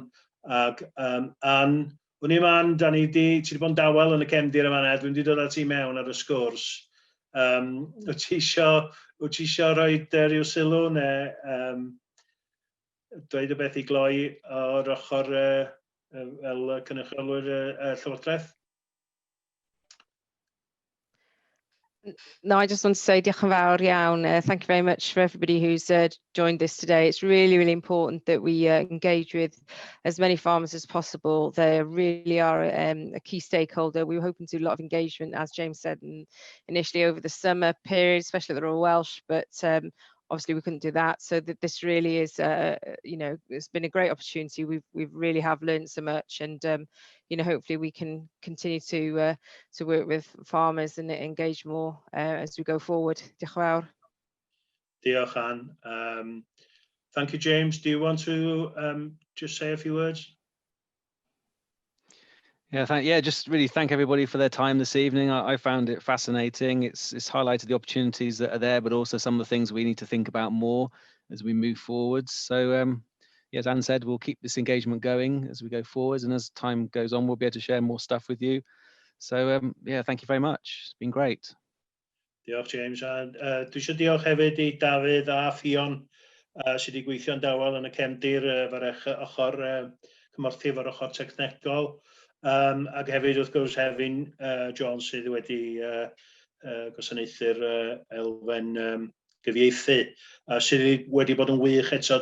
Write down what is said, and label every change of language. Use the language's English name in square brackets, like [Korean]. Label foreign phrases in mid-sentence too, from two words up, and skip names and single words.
[Welsh] Ac Ann, hwn I man, ti wedi bod yn dawel yn y cefndir yma, dwi'n wedi dod â ti mewn ar y sgwrs. Wyt ti isio rhoi rhyw sylw neu dweud y beth i gloi o'r ochr fel cynrychiolwyr Llywodraeth? [English] No, I just want to say [Welsh] diolch yn fawr iawn. [English] Thank you very much for everybody who's joined this today. It's really, really important that we engage with as many farmers as possible. They really are a key stakeholder. We were hoping to do a lot of engagement, as James said, initially over the summer period, especially at the Royal Welsh, but obviously we couldn't do that. So this really is, it's been a great opportunity. We've really have learned so much, and hopefully we can continue to work with farmers and engage more as we go forward. [Welsh] Diolch yn fawr. Diolch, [English] Anne. Thank you, James. Do you want to just say a few words? Yeah, just really thank everybody for their time this evening. I found it fascinating. It's highlighted the opportunities that are there, but also some of the things we need to think about more as we move forwards. So as Anne said, we'll keep this engagement going as we go forwards, and as time goes on, we'll be able to share more stuff with you. So thank you very much. It's been great. [Welsh] Diolch, James. Dwi eisiau diolch hefyd I Dafydd a Fion sydd wedi gweithio'n dawel yn y cefndir efo'r ochr cymorthi efo'r ochr technegol. Ac hefyd wrth gwrs Hefin Jones sydd wedi gwasanaethu'r elfen gyfieithu sydd wedi bod yn wych eto.